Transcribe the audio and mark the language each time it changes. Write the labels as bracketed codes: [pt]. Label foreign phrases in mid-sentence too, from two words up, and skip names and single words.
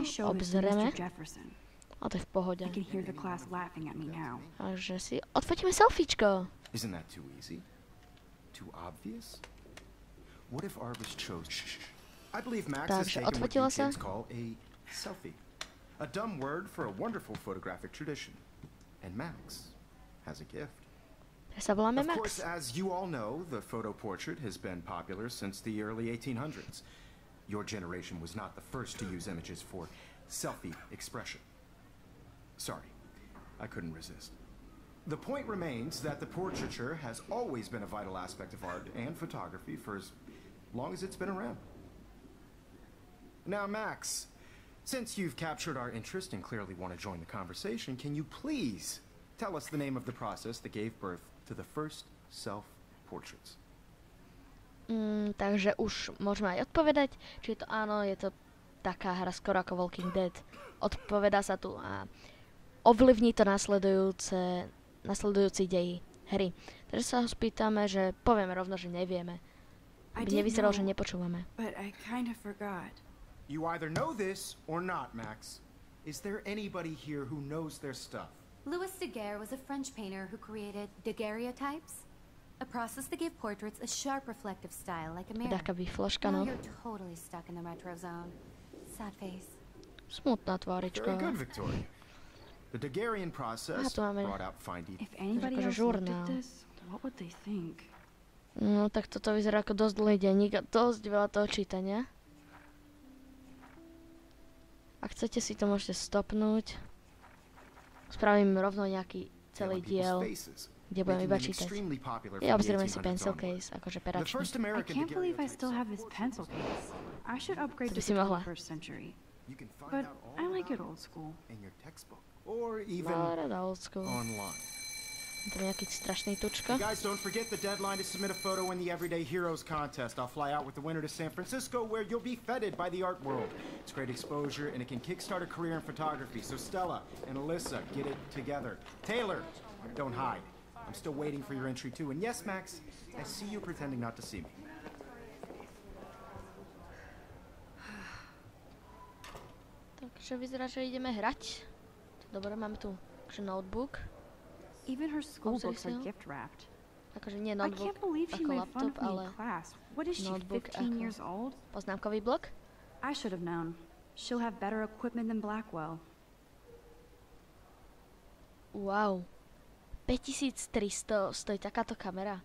[sk] Obzrieme. A to je v pohode. Takže si odfotíme selfiečko. Takže odfotila sa. [en] A dumb word for a wonderful photographic tradition. And Max has a gift. Of course, as you all know, the photo portrait has been popular since the early 1800s. Your generation was not the first to use images for selfie expression. Sorry, I couldn't resist. The point remains that the portraiture has always been a vital aspect of art and photography for as long as it's been around. Now, Max, since you've captured our interest and clearly want to join the conversation, can you please tell us the name of the process that gave birth to the first self-portraits? [sk] Takže už môžeme aj odpovedať, či je to áno, je to taká hra skoro ako Walking Dead. Odpovedá sa tu a ovlivní to nasledujúci dej hry. Takže sa ho spýtame, že povieme rovno, že nevieme. Aby nevyzeralo, že nepočúvame. [en] But I kind of forgot. You either know this or not, Max. Is there anybody here who knows their stuff? Louis Daguerre was a French painter who created daguerreotypes, a process that gave portraits a sharp reflective style like a mirror. [sk] Taká výfložka, [en] Now no. you're totally stuck in the retro zone. Sad face. [sk] Smutná tvárička. [en] Very good, Victoria. The Daguerrean process tu máme brought out fine details. If anybody [sk] akože [en] else looked [sk] žurnál. [en] at this, what would they think? [sk] No, tak toto vyzerá ako dosť dlhý denník a dosť veľa toho čítania. Ak chcete si to môžete stopnúť. Spravím rovno nejaký celý diel, kde budem iba čítať. Ja obzrieme si [en] pencil case, [sk] akože peračný. [en] I can't believe I still have this pencil case. I should upgrade [sk] To by to si [en] the [sk] mohla. [en] 21st century. You can find But out all I like it about old school. in your textbook or even [sk] No, rada [en] old school. online. [sk] To nejaký strašný [en] Hey [sk] tučka. [en] guys, don't forget the deadline to submit a photo in the Everyday Heroes contest. I'll fly out with the winner to San Francisco, where you'll be feted by the art world. It's great exposure, and it can kickstart a career in photography. So Stella and Alyssa, get it together. Taylor, don't hide. I'm still waiting for your entry too. And yes, Max, I see you pretending not to see me. [sk] Takže vyzerá, že ideme hrať. Dobre, máme tu akože notebook. [en] Even her school books are Obsession. gift wrapped. [sk] Akože nie [en] I [sk] notebook [en] can't believe she [sk] ako [en] made fun [sk] laptop, [en] of me [sk] ale [en] in class. What is she, [sk] notebook [en] 15 [sk] ako [en] years old? [sk] poznámkový blok. [en] I should have known. She'll have better equipment than Blackwell. [sk] Wow. 5300 stojí takáto kamera.